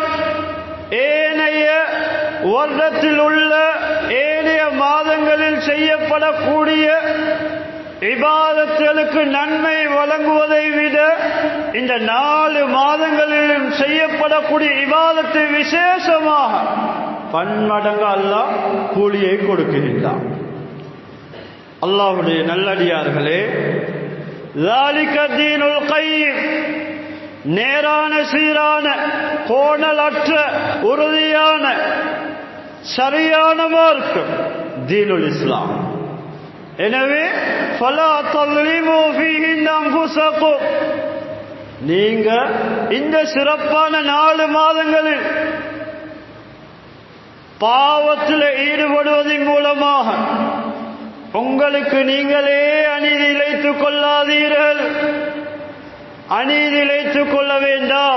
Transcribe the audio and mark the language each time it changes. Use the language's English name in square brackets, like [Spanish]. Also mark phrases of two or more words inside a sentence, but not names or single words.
[Tamil] ஏனைய வருடத்தில் உள்ள ஏனைய மாதங்களில் செய்யப்படக்கூடிய இபாதத்துகளுக்கு நன்மை வழங்குவதை விட இந்த 4 மாதங்களிலும் செய்யப்படக்கூடிய இபாதத்தை விசேஷமாக பன்மடங்கு அல்லாஹ் கூலியை கொடுக்கின்றான். அல்லாஹ்வுடைய நல்லடியார்களே, [Arabic] ذَلِكَ الدِّينُ الْقَيِّمُ, [Tamil] நேரான சீரான கோணலற்ற உறுதியான சரியான மார்க்கம் [Arabic] دين الإسلام. எனவே فلا تظلموا فيهن انفسكم, [Tamil] நீங்க இந்த சிறப்பான 4 மாதங்களில் பாவத்தில் ஈடுபடுவதன் மூலமாக உங்களுக்கு நீங்களே அநீதி இழைத்துக் கொள்ளாதீர்கள். அநீதி இழைத்துக் கொள்ள வேண்டாம்.